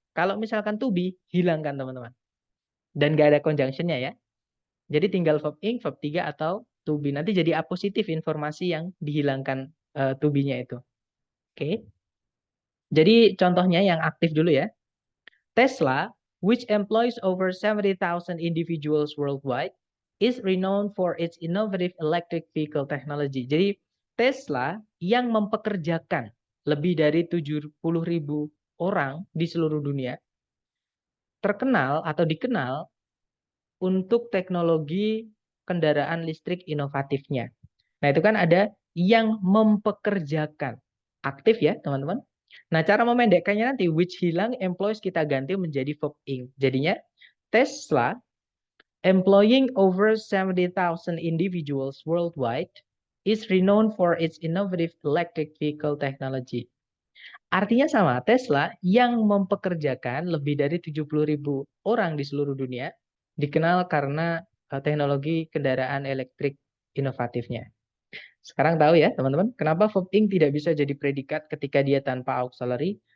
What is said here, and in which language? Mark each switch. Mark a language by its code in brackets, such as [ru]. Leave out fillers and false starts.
[id] Kalau misalkan to be, hilangkan, teman-teman. Dan nggak ada conjunction-nya ya. Jadi tinggal verb ing, verb 3 atau to be. Nanti jadi apositif informasi yang dihilangkan to be-nya itu. Oke. Jadi contohnya yang aktif dulu ya. [en] Tesla, which employs over 70,000 individuals worldwide, is renowned for its innovative electric vehicle technology. [id] Jadi Tesla yang mempekerjakan lebih dari 70.000 orang di seluruh dunia terkenal atau dikenal untuk teknologi kendaraan listrik inovatifnya. Nah, itu kan ada yang mempekerjakan. Aktif ya, teman-teman. Nah, cara memendekkannya nanti, which hilang, employs kita ganti menjadi verb ing. Jadinya, [en] Tesla, employing over 70,000 individuals worldwide, is renowned for its innovative electric vehicle technology. [id] Artinya sama, Tesla yang mempekerjakan lebih dari 70.000 orang di seluruh dunia, dikenal karena teknologi kendaraan elektrik inovatifnya. Sekarang tahu ya teman-teman, kenapa verb ing tidak bisa jadi predikat ketika dia tanpa auxiliary?